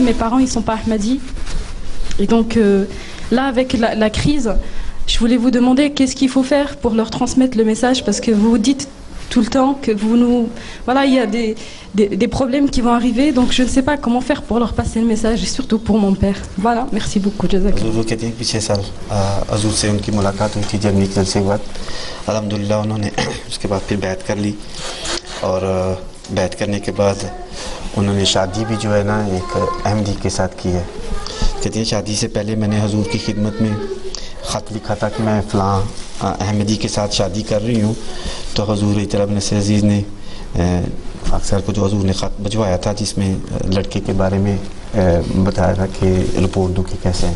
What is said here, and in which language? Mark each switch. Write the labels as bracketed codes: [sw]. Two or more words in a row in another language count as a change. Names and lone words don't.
[fr] Mes parents, ils sont pas Ahmadis. Et donc, là, avec la crise, je voulais vous demander qu'est-ce qu'il faut faire pour leur transmettre le message, parce que vous dites tout le temps que vous nous... Voilà, il y a des problèmes qui vont arriver, donc je ne sais pas comment faire pour leur passer le message, et surtout pour mon père. Voilà, merci beaucoup. [ur] حضور کہتے ہیں کہ پچھلے سال حضور سے ان کی ملاقات ہوئی تھی جرمنی کے جلسے کے بعد. الحمدللہ انہوں نے اس کے بعد پھر بیعت کر لی, اور بیعت کرنے کے بعد انہوں نے شادی بھی جو ہے نا ایک احمدی کے ساتھ کی ہے. کہتے ہیں شادی سے پہلے میں نے حضور کی خدمت میں خط لکھا تھا کہ میں فلاں احمدی کے ساتھ شادی کر رہی ہوں, تو حضور طرف نصر عزیز نے اکثر کو جو حضور نے خط بھجوایا تھا جس میں لڑکے کے بارے میں بتایا تھا کہ رپورٹ دو کہ کیسے ہیں.